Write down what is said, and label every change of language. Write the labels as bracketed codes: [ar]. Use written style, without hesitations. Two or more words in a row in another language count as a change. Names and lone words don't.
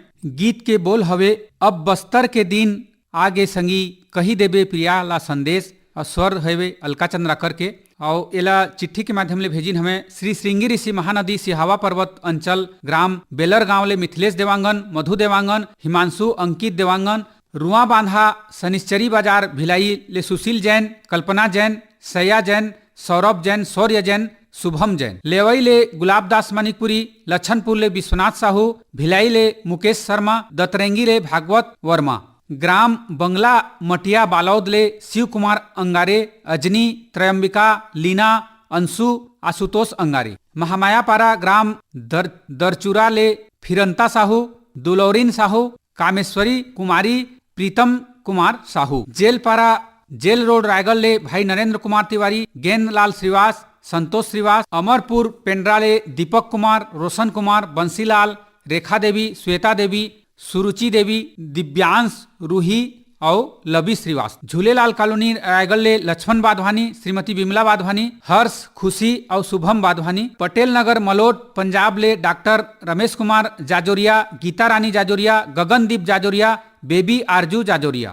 [hne] गीत के बोल हवे अब बस्तर के दिन आगे संगी कही देबे प्रिया ला संदेश और स्वर हवे अलका चंद्राकर के और एला चिट्ठी के माध्यम ले भेजिन हमें श्री श्रृंगी ऋषि महानदी सिहावा पर्वत अंचल ग्राम बेलर गांव ले मिथिलेश देवांगन, मधु देवांगन, हिमांशु अंकित देवांगन, रुआ बांधा शनिश्चरी बाजार भिलाई ले सुशील जैन, कल्पना जैन, सया जैन, सौरभ जैन, शौर्य जैन, शुभम जैन, लेवई ले गुलाबदास मानिकपुरी, लछनपुर ले विश्वनाथ साहू, भिलाई ले मुकेश शर्मा, दतरेंगी ले भागवत वर्मा, ग्राम बंगला मटिया बालौद ले शिव कुमार अंगारे, अजनी, त्रयंबिका, लीना, अंशु, आशुतोष अंगारे, महामायापारा ग्राम दरचूरा ले फिरंता साहू, दुलौरीन साहू, कामेश्वरी कुमारी, प्रीतम कुमार साहू, जेलपारा जेल रोड रायगढ़ ले भाई नरेंद्र कुमार तिवारी, गेंदलाल श्रीवास, संतोष श्रीवास, अमरपुर पेंड्रा ले दीपक कुमार, रोशन कुमार, बंसीलाल, रेखा देवी, श्वेता देवी, सुरुचि देवी, दिव्यांश, रूही और लबी श्रीवास, झूलेलाल कॉलोनी रायगढ़ ले लक्ष्मण वाधवानी, श्रीमती विमला वाधवानी, हर्ष, खुशी और शुभम वाधवानी, पटेल नगर मलोट पंजाब ले डॉक्टर रमेश कुमार जाजोरिया, गीता रानी जाजोरिया, गगनदीप जाजोरिया, बेबी आरजू जाजोरिया।